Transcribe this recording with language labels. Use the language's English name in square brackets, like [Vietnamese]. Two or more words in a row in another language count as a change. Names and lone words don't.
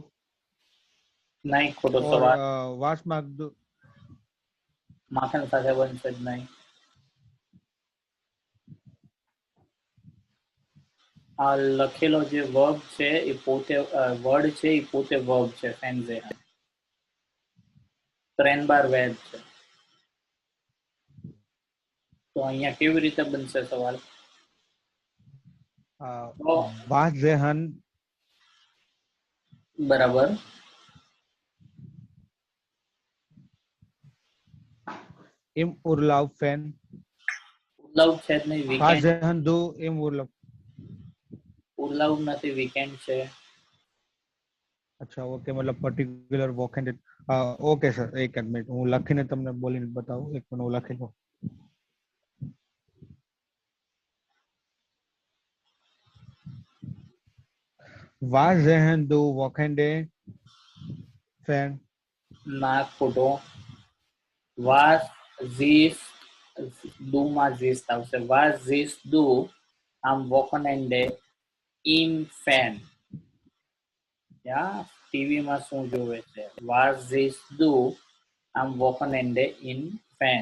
[Gujarati] નહીં, ખોટો Or સવાલ. [German] was mag du [Gujarati] માખણ સાથે બનશે જ નહીં. આ લખેલો જે વર્બ છે એ પોતે વર્ડ છે, એ પોતે વર્બ છે. [German] Fernsehen trennbar Verb [Gujarati] છે. તો અહીંયા કેવી રીતે બનશે સવાલ? [German] was sehen [Gujarati] બરાબર. [German] im Urlaub fan? [Gujarati] ઉર્લાવ છે જ નહીં, [German] Was [Gujarati] વીકેન્ડ. [German] sehen du im Urlaub? [Gujarati] ઉર્લાવ નથી, વીકેન્ડ છે. અચ્છા, ઓકે, મતલબ [English] particular weekend. okay sir, [Gujarati] એક મિનિટ હું લખીને તમને બોલીને બતાવું. એક મિનિટ હું લખી લઉં. [German] Was sehen du Wochenende fan? [Gujarati] ના, ખોટો. [German] was siehst du [Gujarati] માં ઝીસ આવશે. [German] was siehst du am Wochenende in fern. [Gujarati] યા ટીવી માં શું જોવે છે? [German] was siehst du am Wochenende in fern.